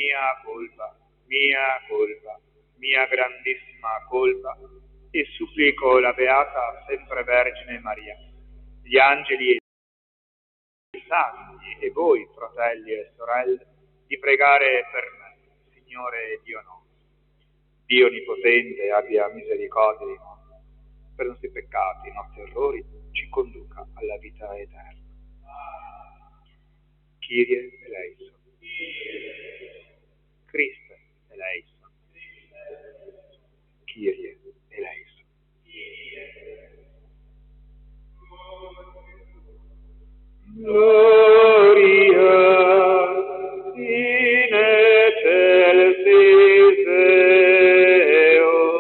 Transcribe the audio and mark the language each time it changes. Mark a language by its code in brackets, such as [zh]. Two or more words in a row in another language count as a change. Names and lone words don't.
[it] mia grandissima colpa, e supplico la Beata Sempre Vergine Maria, gli angeli e i santi e voi, fratelli e sorelle, di pregare per me, Signore Dio nostro. Dio Onnipotente abbia misericordia di noi, per i nostri peccati, i nostri errori, ci conduca alla vita eterna. [la] Kyrie eleison. Christe eleison. Kyrie eleison. Gloria in excelsis Deo.